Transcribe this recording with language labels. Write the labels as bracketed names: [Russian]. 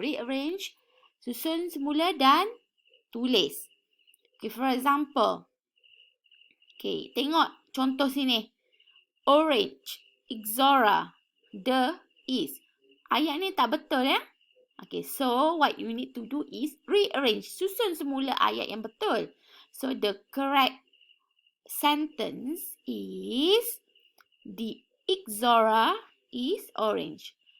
[Malay] Rearrange, susun semula dan tulis. [English] Okay, for example. Okay, [Malay] tengok contoh sini. [English] Orange, Ixora, the, is. [Malay] Ayat ni tak betul ya. [English] Okay, so what you need to do is rearrange. [Malay] Susun semula ayat yang betul. [English] So the correct sentence is the Ixora is orange.